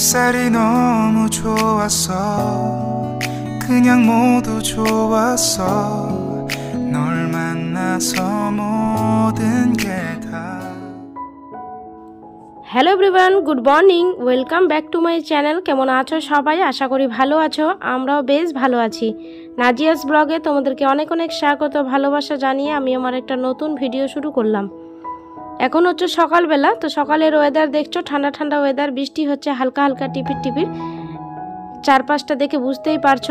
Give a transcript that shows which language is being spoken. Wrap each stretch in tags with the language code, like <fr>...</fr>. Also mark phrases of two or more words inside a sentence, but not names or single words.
<ko>날이 너무 좋았어. 그냥 모두 좋았어. 널 만나서 모든 게 다.</ko> <en>Hello everyone, good morning, welcome back to my channel.</en> <bn>কেমন আছো সবাই? আশা করি ভালো আছো। আমরাও বেশ ভালো আছি। নাজিয়াস ব্লগে তোমাদেরকে অনেক অনেক স্বাগত, ভালোবাসা জানিয়ে আমি আমার একটা নতুন ভিডিও শুরু করলাম। এখন হচ্ছে সকালবেলা, তো সকালের ওয়েদার দেখছো, ঠান্ডা ঠান্ডা ওয়েদার, বৃষ্টি হচ্ছে হালকা হালকা টিপির টিপির, চারপাশটা দেখে বুঝতেই পারছো।</bn>